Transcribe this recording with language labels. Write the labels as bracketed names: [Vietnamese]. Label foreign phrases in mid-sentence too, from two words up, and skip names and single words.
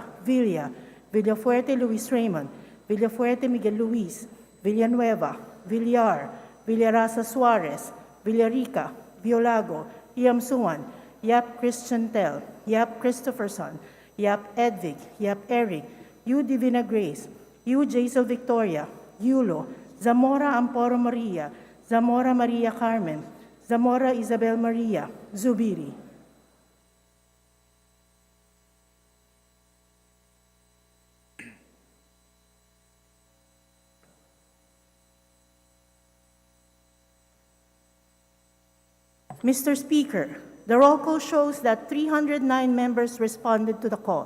[English] Villa, Villafuerte Luis Raymond, Villafuerte Miguel Luis, Villanueva, Villar, Villarasa Suarez, Villarica, Violago, Iamsuan, Yap Christian Tel, Yap Christopherson, Yap Edvig, Yap Eric, U Divina Grace, U Jaisel Victoria, Yulo, Zamora Amporo Maria, Zamora Maria Carmen, Zamora Isabel Maria, Zubiri. Mr. Speaker, the roll call shows that 309 members responded to the call.